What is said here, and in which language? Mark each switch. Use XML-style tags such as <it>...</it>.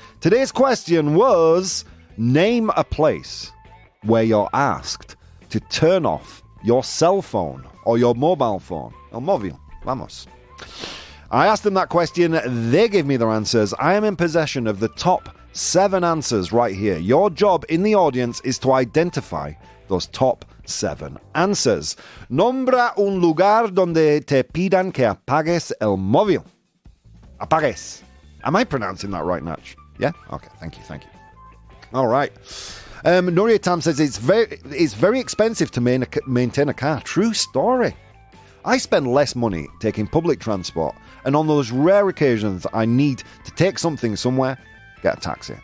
<en>Today's question was, name a place where you're asked to turn off your cell phone or your mobile phone.</en> <es>El móvil, vamos.</es> <en>I asked them that question, they gave me their answers. I am in possession of the top 7 answers right here. Your job in the audience is to identify those top 7 answers.</en> <es>Nombra un lugar donde te pidan que apagues el móvil. Apagues.</es> <en>Am I pronouncing that right, Natch? Yeah? Okay, thank you. All right. Nuria Tam says it's very expensive to maintain a car. True story. I spend less money taking public transport, and on those rare occasions I need to take something somewhere, get a taxi.</en>